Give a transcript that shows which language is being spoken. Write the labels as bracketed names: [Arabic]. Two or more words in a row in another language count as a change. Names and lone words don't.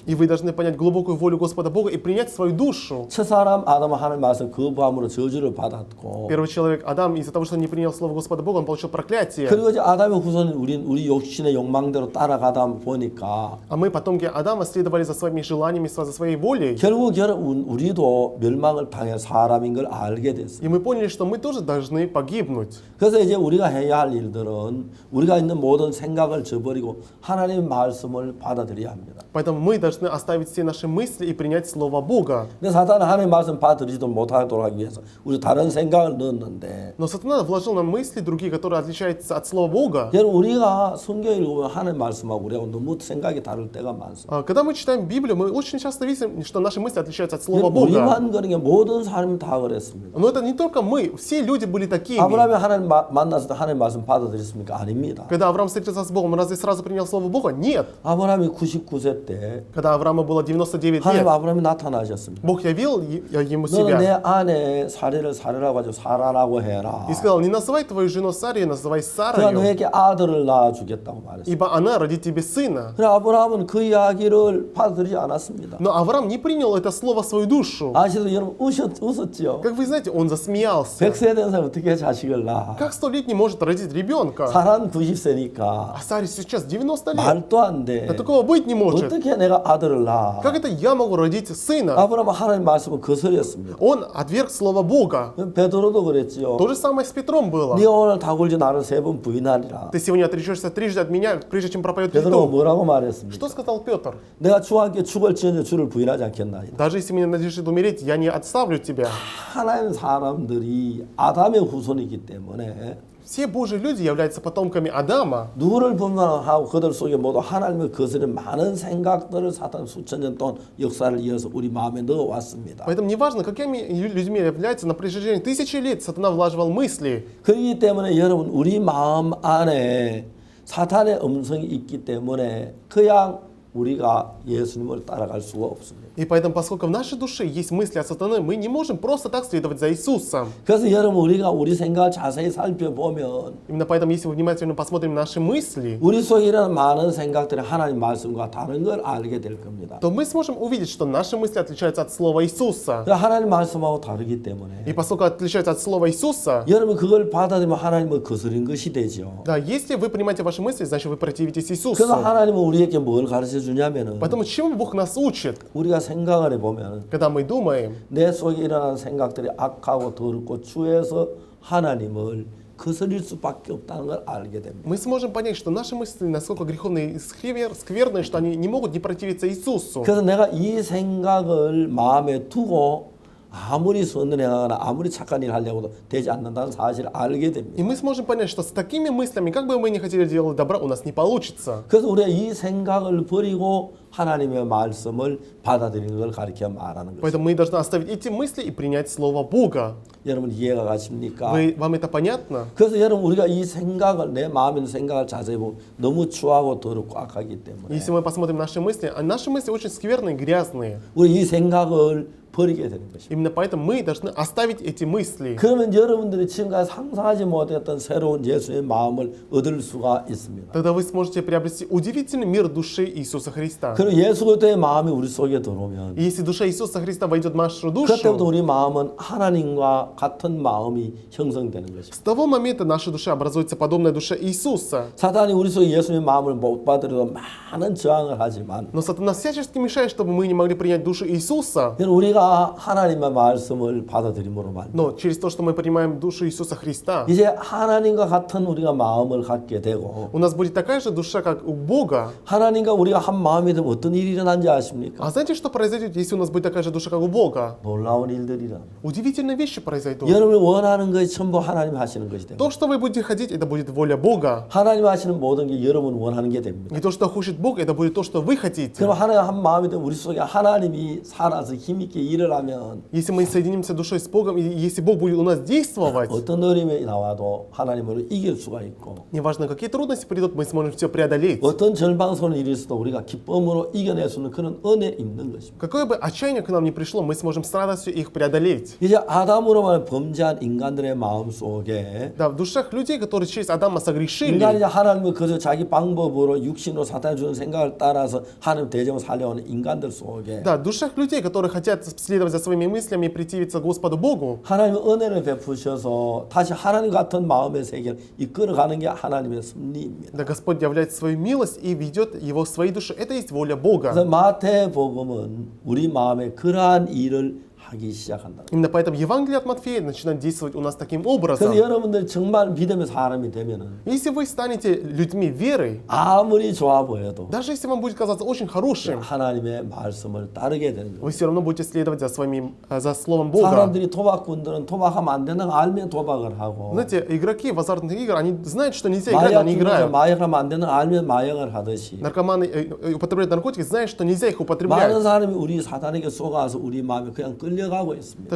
[Russian] И вы должны понять глубокую волю Господа Бога и принять свою душу. [Korean] 첫사람 아담은 하나님의 말씀 거부함으로 저주를 받았고 [Russian] Первый человек, Адам, из-за того, что не принял слово Господа Бога, он получил проклятие. [Korean] 그리고 이제 아담의 후손인 우리 욕심의 욕망대로 따라가다 보니까 [Russian] А мы, потомки Адама, следовали за своими желаниями, за своей волей. [Korean] 결국 우리도 멸망을 당할 사람인 걸 알게 됐어요. [Russian] И мы поняли, что мы тоже должны погибнуть. [Korean] 그래서 이제 우리가 해야 할 일들은 우리가 있는 모든 생각을 저버리고 하나님의 말씀을 받아들여야 합니다. [Russian] Поэтому мы должны оставить все наши мысли и принять Слово Бога. [Korean] 근데 사탄은 하나님의 말씀 받아들이지도 못하도록 하기 위해서 우리 다른 생각을 넣었는데 [Russian] Но Сатана вложил нам мысли другие, которые отличаются от Слова Бога. [Korean] 여러분 우리가 성경 읽으면 하나님의 말씀하고 우리하고 너무 생각이 다를 때가 많습니다. [Russian] Когда мы читаем Библию, мы очень часто видим, что наши мысли отличаются от Слова [Korean] 여러분, [Russian] Бога. [Korean] 우리만 그런 게 모든 사람이 다 그랬습니다. [Russian] Но это не только мы, все люди были такими. [Korean] 아브라함이 하나님 만났을 때 하나님의 말씀 받아들였습니까? 아닙니다. [Russian] Когда Авраам встретился с Богом, он разве сразу принял Слово Бога? Нет. [Korean] 아브라함이 99세 때 [Russian] Когда Аврааму было 99 [Korean] 하나님 [Russian] лет, [Korean] 아브라함이 나타나셨습니다. [Russian] Бог явил ему [Korean] 너는 내 [Russian] себя [Korean] 아내 사례를 사례라고 하죠. 사라라고 해라. [Russian] и сказал, не называй твою жену Сарой, называй [Korean] 그가 [Russian] Сарою, [Korean] 너에게 아들을 낳아주겠다고 말했어요. [Russian] ибо она родит тебе сына. [Korean] 그래 아브라함은 그 이야기를 받아들이지 않았습니다. [Russian] Но Авраам не принял это слово в свою душу. [Korean] 아시죠? 여러분 웃었죠? [Russian] Как вы знаете, он засмеялся. [Korean] 100세 된 사람 어떻게 자식을 낳아? [Russian] Как 100-летний может родить ребенка? [Korean] 사람 90세니까 [Russian] А Саре сейчас 90 лет. [Korean] 말도 안 돼. [Russian] Да такого быть не может. [Korean] 어떻게 내가 아들을 낳아? [Russian] Как это я могу родить сына? [Korean] 아브라함은 하나님 말씀을 거스렸습니다. [Russian] Он отверг слово Бога. [Korean] 베드로도 그랬지요. [Russian] То же самое с Петром было. [Korean] 네가 오늘 다굴지 나를 3번 부인하리라. [Russian] Ты сегодня отречешься трижды от меня, прежде чем проповедует [Korean] 베드로가 [Russian] Христу. [Korean] 뭐라고 말했습니까? [Russian] Что сказал Петр? [Korean] 내가 주와 함께 죽을지언정 주를 부인하지 않겠나이다. [Russian] Даже если мне надлежит умереть, я не отставлю тебя. [Korean] 하나님 사람들이 아담의 후손이기 때문에 [Russian] Все Божьи люди являются потомками Адама. [Korean] 누구를 분만하고 그들 속에 모두 하나님의 거스른 많은 생각들을 사탄 수천 년 동안 역사를 이어서 우리 마음에 넣어왔습니다. [Russian] Поэтому неважно, какими людьми являются, на протяжении тысячи лет сатана влаживал мысли. [Korean] 그렇기 때문에 여러분 우리 마음 안에 사탄의 음성이 있기 때문에 그냥 우리가 예수님을 따라갈 수가 없습니다. [Russian] И поэтому, поскольку в нашей душе есть мысли от сатаны, мы не можем просто так следовать за Иисусом. [Korean] 그래서 여러분 우리가 우리 생각을 자세히 살펴보면 [Russian] Именно поэтому, если мы внимательно посмотрим наши мысли, [Korean] 우리 속에 일어나는 많은 생각들이 하나님 말씀과 다른 걸 알게 될 겁니다. [Russian] то мы сможем увидеть, что наши мысли отличаются от Слова Иисуса. [Korean] 하나님 말씀하고 다르기 때문에 [Russian] И поскольку отличаются от Слова Иисуса, [Korean] 여러분 그걸 받아들이면 하나님을 거스린 것이 되죠. [Russian] да, если вы принимаете ваши мысли, значит вы противитесь [Korean] 그래서 [Russian] Иисусу. [Korean] 하나님은 우리에게 뭘 가르쳐 주냐면은 [Russian] Поэтому чему Бог нас учит, [Korean] 우리가 생각을 해보면 [Russian] когда мы думаем, [Korean] 내 속에 일어나는 생각들이 악하고 더럽고 주에서 하나님을 거스릴 수밖에 없다는 걸 알게 됩니다. [Russian] мы сможем понять, что наши мысли насколько греховные и скверные, что они не могут не противиться Иисусу. [Korean] 그래서 내가 이 생각을 마음에 두고 아무리 선을 행하거나 아무리 착한 일을 하려고도 되지 않는다는 사실을 알게 됩니다. [Russian] И мы сможем понять, что с такими мыслями, как бы мы ни хотели делать добра, у нас не получится. [Korean] 그래서 우리가 이 생각을 버리고 하나님의 말씀을 받아들이는 걸 가르쳐 말하는 거죠. [Russian] Поэтому мы должны оставить эти мысли и принять Слово Бога. [Korean] 여러분 이해가 가십니까? [Russian] Вам это понятно? [Korean] 그래서 여러분 우리가 이 생각을 내 마음에 있는 생각을 자세히 보면 너무 추하고 더럽고 악하기 때문에 [Russian] Если мы посмотрим наши мысли, а наши мысли очень скверные, грязные. [Korean] 우리 이 생각을 버리게 되는 것입니다. [Russian] Именно поэтому мы должны оставить эти мысли. [Korean] 그러면 여러분들이 지금까지 상상하지 못했던 새로운 예수의 마음을 얻을 수가 있습니다. [Russian] Тогда вы сможете приобрести удивительный мир души Иисуса Христа. [Korean] 그리고 예수 그리스도의 마음이 우리 속에 들어오면 [Russian] И если душа Иисуса Христа войдет в нашу [Korean] 그때부터 [Russian] душу, [Korean] 우리 마음은 하나님과 같은 마음이 형성되는 것입니다. [Russian] с того момента наша душа образуется подобная душе Иисуса. [Korean] 사단이 우리 속에 예수님의 마음을 못 받으려고 많은 저항을 하지만 [Russian] Но сатана всячески мешает, чтобы мы не могли принять душу Иисуса. [Korean] 우리가 하나님의 말씀을 받아들임으로 말이죠. [Russian] Но через то, что мы принимаем душу Иисуса Христа, [Korean] 이제 하나님과 같은 우리가 마음을 갖게 되고 [Russian] у нас будет такая же душа, как у Бога. [Korean] 하나님과 우리가 한 마음이 되면 어떤 일이 일어난지 아십니까? [Russian] А знаете, что произойдет, если у нас будет такая же душа, как у Бога? [Korean] 놀라운 일들이라. [Russian] Удивительные вещи произойдут. [Korean] 여러분이 원하는 것이 전부 하나님 하시는 것이 됩니다. [Russian] То, что вы будете хотеть, это будет воля Бога. [Korean] 하나님 하시는 모든 게 여러분 원하는 게 됩니다. [Russian] И то, что хочет Бог, это будет то, что вы хотите. [Korean] 그럼 하나님 한 마음이 되면 우리 속에 하나님이 살아서 힘있게 일을 하면 [Russian] Если мы соединимся душой с Богом, и если Бог будет у нас действовать, [Korean] 어떤 어려움이 나와도 하나님으로 이길 수가 있고 [Russian] неважно, какие трудности придут, мы сможем все преодолеть. [Korean] 어떤 절망선을 일어서도 우리가 기쁨으로 이겨낼 수 있는 그런 은혜 있는 것입니다. [Russian] Какое бы отчаяние к нам ни пришло, мы сможем с радостью их преодолеть. [Korean] 이제 아담으로만 범죄한 인간들의 마음 속에 [Russian] Да, в душах людей, которые через Адама [Korean] 인간이 [Russian] согрешили, [Korean] 이제 하나님을 그저 자기 방법으로 육신으로 사탄이 주는 생각을 따라서 하나님 대적을 살려오는 인간들 속에 [Russian] да, в душах людей, которые хотят следовать за своими мыслями и противиться Господу Богу, [Korean] 하나님의 은혜를 베푸셔서 다시 하나님 같은 마음의 세계를 이끌어가는 게 하나님의 섭리입니다. [Russian] да, Господь являет свою милость и ведет его в своей душе. Это есть воля [Korean] 그래서 [Russian] Бога. [Korean] 마태복음은 우리 마음에 그러한 일을 하기 시작한다. [Russian] Именно поэтому Евангелие от Матфея начинает действовать у нас таким [Korean] 그래서 [Russian] образом. [Korean] 여러분들 정말 믿음의 사람이 되면은 [Russian] Если вы станете людьми веры, [Korean] 아무리 좋아 보여도 [Russian] даже если вам будет казаться очень хорошим, [Korean] 하나님의 말씀을 따르게 되는 거예요. [Russian] вы все равно будете следовать за словом Бога. [Korean] 사람들이 도박꾼들은 도박하면 안 되는 거 알면 도박을 하고 [Russian] Знаете, игроки в азартных играх, они знают, что нельзя играть, но [Korean] 마약 [Russian] они [Korean] 중독자 [Russian] играют. [Korean] 마약하면 안 되는 거 알면 마약을 하듯이 [Russian] Наркоманы употребляют наркотики, знают, что нельзя их [Korean] 많은 [Russian] употреблять. [Korean] 사람이 우리 사단에게 속아서 우리 마음에 그냥 끌려가고 있습니다.